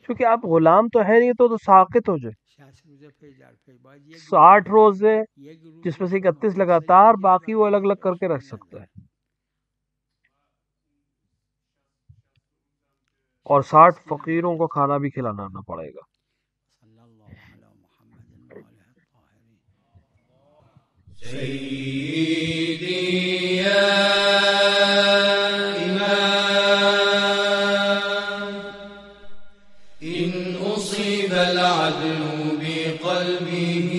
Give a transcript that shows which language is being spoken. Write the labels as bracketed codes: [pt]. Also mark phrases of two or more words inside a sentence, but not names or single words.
[ur] چونکہ آپ غلام تو ہے نہیں تو ساقط ہو جائے. [fa] 60 روزه پی در پی باید [ur] 60 روزے [fa] یک روز [ur] جس میں سے 31 لگاتار، باقی وہ الگ الگ کر کے رکھ سکتا ہے، اور 60 فقیروں کو کھانا بھی کھلانا پڑے گا. [ar] صلی اللہ علی محمد و آلہ الطاہرین. سيدي يا إمام إن أصيب العدل بقلبي